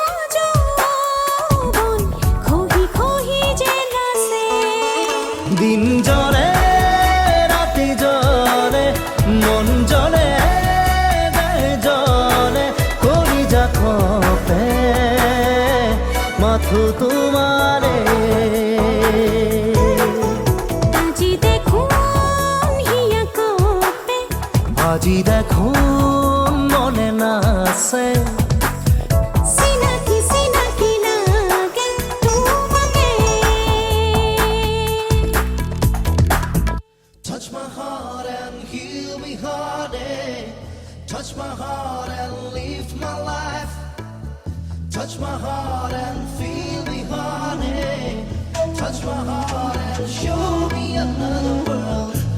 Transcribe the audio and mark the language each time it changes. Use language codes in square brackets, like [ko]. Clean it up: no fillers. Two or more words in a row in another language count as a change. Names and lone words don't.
[as] যৌৱন খহি খহি যেন আছে দিন জলে ৰাতি জলে মন জলে দেহ জলে কলিজা কঁপে মাথো তোমাৰে আজি দেখুন হিয়া কপে আজি দেখোন মনে নাচে সিনাকি সিনাকি লাগে তোমাকে [en] Touch my heart and heal me, honey. Touch my heart and lift my life. Touch my heart and feel me, honey. Touch my heart and show me another world.